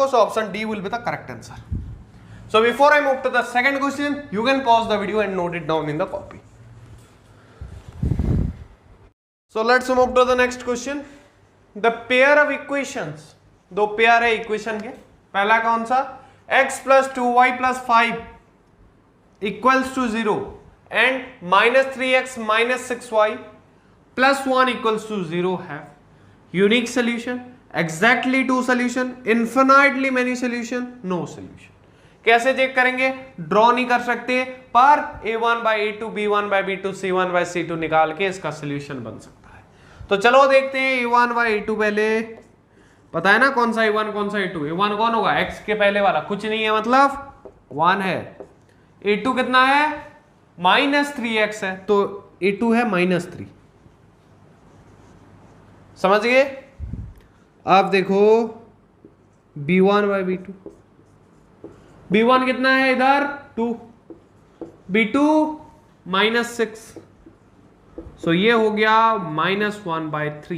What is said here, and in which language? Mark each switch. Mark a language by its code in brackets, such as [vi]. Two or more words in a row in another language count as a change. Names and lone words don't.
[en] So option D will be the correct answer. So before I move to the second question, you can pause the video and note it down in the copy. So let's move to the next question. The pair of equations, [hi] दो पेयर है इक्वेशन के, पहला कौन सा, [en] x plus 2y plus 5 equals to 0 and -3x minus 6y plus 1 equals to 0 have unique solution, exactly two solution, infinitely many solution, no solution। [hi] कैसे चेक करेंगे, ड्रॉ नहीं कर सकते, पर [en] a1 by a2 b1 by b2 c1 by c2 [hi] निकाल के इसका सोल्यूशन बन सकता है। तो चलो देखते हैं [en] a1 by a2, [hi] पहले पता है ना कौन सा a1 कौन सा a2। a1 कौन होगा, x के पहले वाला, कुछ नहीं है मतलब 1 है। a2 कितना है, -3x है, तो a2 है -3। समझ गए। आप देखो [en] b1 by b2, [hi] b1 कितना है इधर 2, b2 -6, सो ये हो गया -1/3।